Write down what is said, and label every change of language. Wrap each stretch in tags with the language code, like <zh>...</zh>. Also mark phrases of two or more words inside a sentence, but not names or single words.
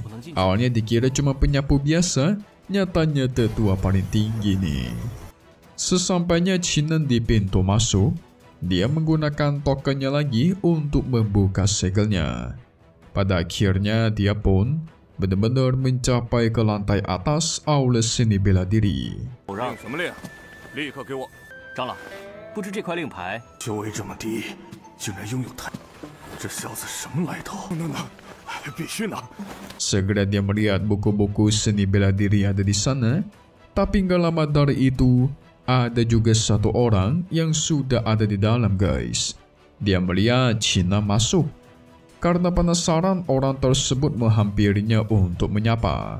<id>Awalnya dikira cuma penyapu biasa, nyatanya tetua paling tinggi nih. Sesampainya Qinan di pintu masuk, dia menggunakan tokennya lagi untuk membuka segelnya. Pada akhirnya dia pun benar-benar mencapai ke lantai atas aula seni bela diri.</id> <zh>立刻给我！长老，不知这块令牌修为这么低，竟然拥有太……这小子什么来头？能，必须拿！</zh> <id>Segera dia melihat buku-buku seni bela diri ada di sana. Tapi nggak lama dari itu, ada juga satu orang yang sudah ada di dalam guys. Dia melihat Qinan masuk. Karena penasaran, orang tersebut menghampirinya untuk menyapa.</id>